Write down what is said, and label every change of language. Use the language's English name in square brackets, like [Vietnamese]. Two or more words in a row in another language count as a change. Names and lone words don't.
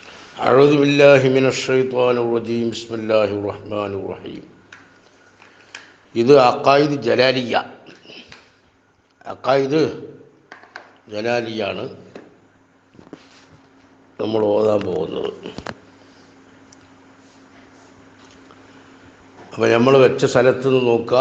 [Arabic] أعوذ بالله من الشيطان الرجيم بسم الله الرحمن الرحيم. [Malayalam] ഇത് അഖായിദ് ജലാലിയ. അഖായിദ് ജലാലിയാണ് നമ്മൾ ഓതാൻ പോകുന്നത്. അപ്പോൾ നമ്മൾ വെച്ച സ്ഥലത്ത് നിന്ന് നോക്കുക.